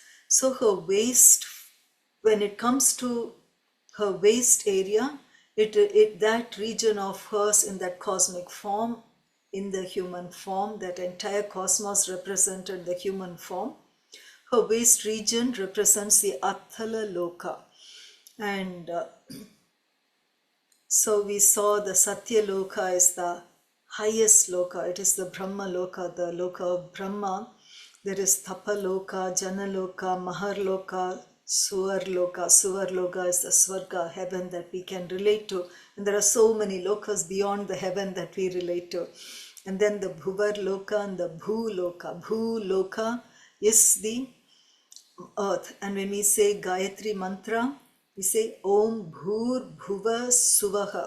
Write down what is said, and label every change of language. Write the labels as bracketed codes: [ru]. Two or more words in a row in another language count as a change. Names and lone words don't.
[en] So her waist, when it comes to her waist area, that region of hers in that cosmic form, in the human form, that entire cosmos represented the human form. Her waist region represents the Atala Lokā. And so we saw the Satya Lokā is the highest Lokā. It is the Brahma Lokā, the Lokā of Brahma. There is Tapa Lokā, Jana Lokā, Mahar Lokā, Suvar Lokā. Suvar Lokā is the Swarga, heaven that we can relate to. And there are so many lokas beyond the heaven that we relate to. And then the Bhuvar Lokā and the Bhu Lokā. Bhu Lokā is the earth. And when we say Gayatri Mantra, we say [sa] Om Bhur Bhuva Suvaha.